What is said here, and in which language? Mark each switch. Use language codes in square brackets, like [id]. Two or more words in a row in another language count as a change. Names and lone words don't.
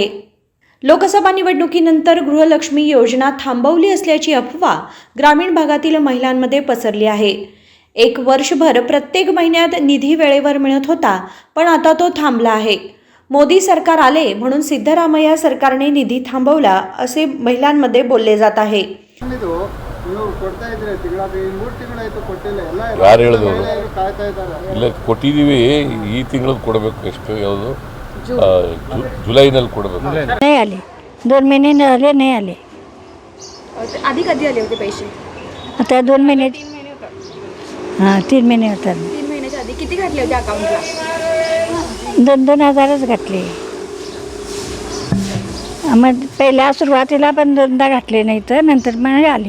[mr] लोकसभा निवडणुकीनंतर गृहलक्ष्मी योजना थांबवली असल्याची अफवा ग्रामीण भागातील महिलांमध्ये पसरली आहे। 1 वर्षभर प्रत्येक महिन्यात निधी वेळेवर मिळत होता, पण आता तो थांबला आहे। मोदी सरकार आले म्हणून सिद्धरामय्या सरकारने निधी थांबवला, असे महिलांमध्ये बोलले जात आहे। [kn] ಯಾರು ಹೇಳಿದ್ರು? ಇಲ್ಲ ಕೊಟ್ಟಿದ್ದೀವಿ, ಈ ತಿಂಗಳು ಕೊಡಬೇಕು। ಎಷ್ಟು ಯಾವುದು जुलैನಲ್ಲಿ ಕೊಡಬೇಕು। [mr] नाही आले, 2 महिने झाले नाही आले। आधी कधी आले होते पैसे? आता 2 महिने, हां 3 महिने होतात। 3 महिन्याच्या आधी किती घातले होते अकाउंटला? 2-2 हजारच घातले। मग पहिल्या सुरुवातीला पण 2दा घातले, नाही तर नंतर मग आले।